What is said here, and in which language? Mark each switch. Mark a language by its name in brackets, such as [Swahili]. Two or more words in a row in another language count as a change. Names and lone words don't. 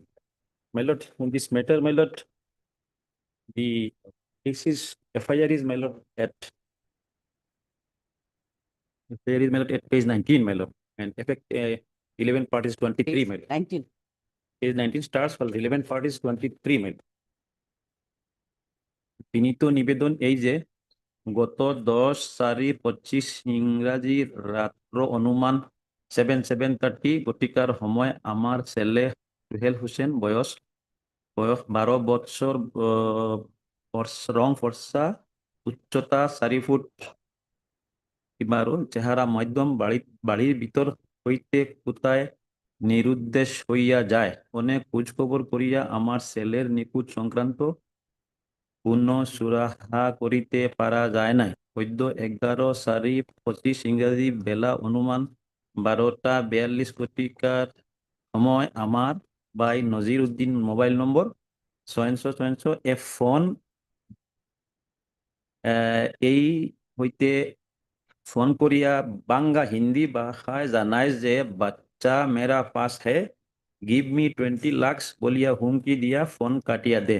[English] My lord, in this matter, my lord, the FIR is, my lord, at FIR is, my lord, at page 19, my lord, and effect 11 part is 23, my lord. 19. Page 19 starts for 11 part is 23, my lord. [Bangla] বিনীত নিবেদন এই যে গত 10/4/25 ইংৰাজী ৰাত্ৰ অনুমান 7:30 গতিকাৰ সময় আমাৰ ছেলে সুহেল হুছেইন বয়স 12 বছৰ ৰং ফৰ্চা উচ্চতা 4 ফুট কিমাৰো চেহাৰা মধ্যম বাড়িৰ ভিতৰ হইতে কোথায় নিরুদ্দেশ হইয়া যায় অনেক খোঁজখবর করিয়া আমার ছেলের নিখোঁজ সংক্রান্ত পুনঃ সুরাহা করিতে পারা যায় নাই। সদ্য 11/4/25 ইংরাজি বেলা অনুমান 12:42 ঘটিকার সময় আমার ভাই নজির উদ্দিন মোবাইল নম্বর 600 ফোন এই হইতে ফোন করিয়া বাংলা হিন্দি ভাষায় জানায় যে [Hindi] बच्चा मेरा पास हे [English] give me [Bangla] 20 লাখ বলিয়া হুমকি দিয়া ফোন কাটিয়া দে।